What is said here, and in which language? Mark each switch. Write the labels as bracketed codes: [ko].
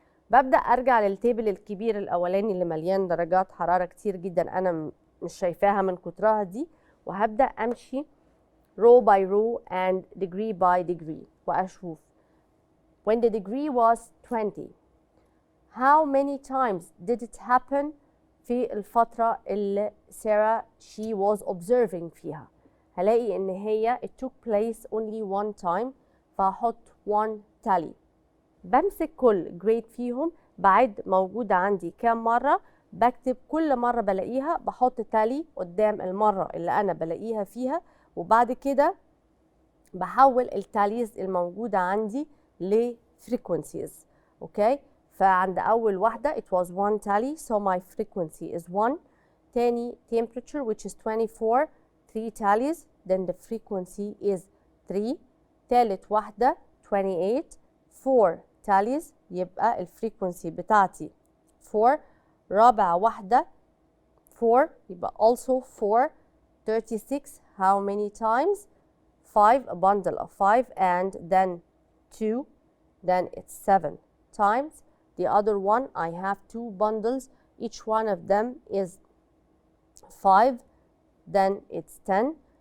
[ar] ببدأ أرجع للتيبل الكبير الأولاني اللي مليان درجات حرارة كتير جدا أنا مش شايفاها من كترها دي، وهبدأ أمشي [en] row by row and degree by degree [ar] وأشوف [en] when the degree was 20 how many times did it happen [ar] في الفترة اللي سارة [en] she was observing [ar] فيها. هلاقي إن هي [en] it took place only one time، [ar] فهحط [en] 1 tally. [ar] بمسك كل جريد فيهم بعد موجودة عندي كام مرة، بكتب كل مرة بلاقيها بحط تالي قدام المرة اللي أنا بلاقيها فيها، وبعد كده بحول التاليز الموجودة عندي لفريكونسيز. اوكي، فعند أول واحدة [en] it was 1 tally so my frequency is 1. [ar] تاني [en] temperature which is 24 3 tallies then the frequency is 3. [ar] تالت واحدة 28 4 tallies يبقى الفريكونسي بتاعتي 4. رابع واحدة 4 يبقى [en] also [ar] 4. [en] 36 how many times 5 a bundle of 5 and then 2 then it's 7 times. The other one I have 2 bundles, each one of them is 5 then it's 10.